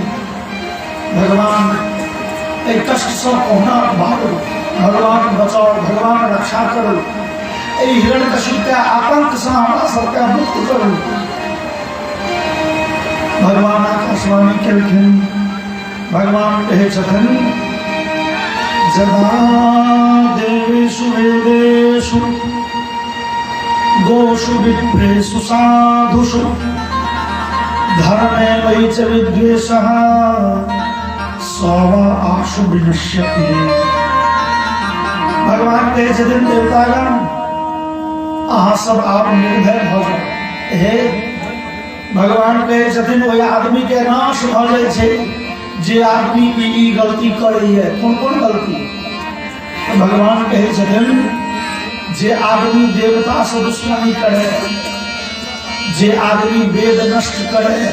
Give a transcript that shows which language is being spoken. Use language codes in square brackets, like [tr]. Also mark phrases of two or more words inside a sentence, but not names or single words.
[mai] भगवान एहि कष्ट से कोना बाहर, भगवान बचाओ, भगवान रक्षा करो, एहि हिरण्यकशिप के आतंक से हमरा सबके मुक्त करू। भगवान आकाशवाणी केलखिन, भगवान कहै छथिन [sa] जदा देवेषु वेदेषु गोषु विप्रेषु साधुषु धर्मे वै च विद्वेषः स वा आशु विनश्यति। [mai] भगवान कहै छथिन देवतागण अहाँ सब आब निर्भय भ जाउ। हे भगवान कहै छथिन ओहि आदमी के नाश भ जाइ छै जे आदमी ई गलती करैए। कोन कोन गलती? तो भगवान कहै छथिन जे आदमी देवता से दुश्मनी करे, जे आदमी वेद नष्ट करे,